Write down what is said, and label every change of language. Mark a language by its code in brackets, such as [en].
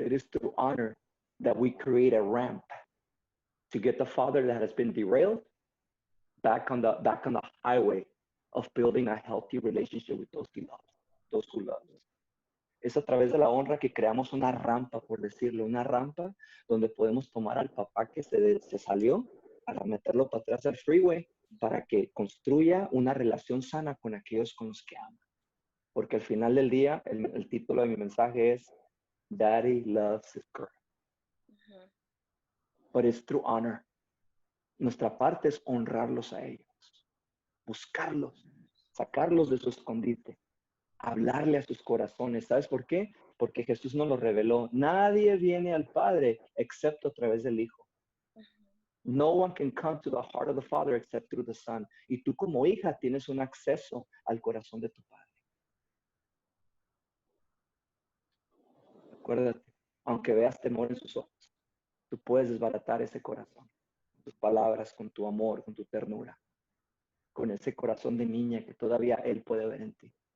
[en] It is through honor that we create a ramp to get the father that has been derailed back on the highway of building a healthy relationship with those who love. [es] Es a través de la honra que creamos una rampa, por decirlo, una rampa donde podemos tomar al papá que se salió para meterlo para atrás al freeway para que construya una relación sana con aquellos con los que ama. Porque al final del día, el título de mi mensaje es [en] Daddy loves his girl. But it's through honor. [es] Nuestra parte es honrarlos a ellos, buscarlos, sacarlos de su escondite, hablarle a sus corazones. ¿Sabes por qué? Porque Jesús nos lo reveló. Nadie viene al Padre excepto a través del Hijo. [en] No one can come to the heart of the Father except through the Son. [es] Y tú como hija tienes un acceso al corazón de tu Padre. Acuérdate, aunque veas temor en sus ojos, tú puedes desbaratar ese corazón. Con tus palabras, con tu amor, con tu ternura. Con ese corazón de niña que todavía Él puede ver en ti.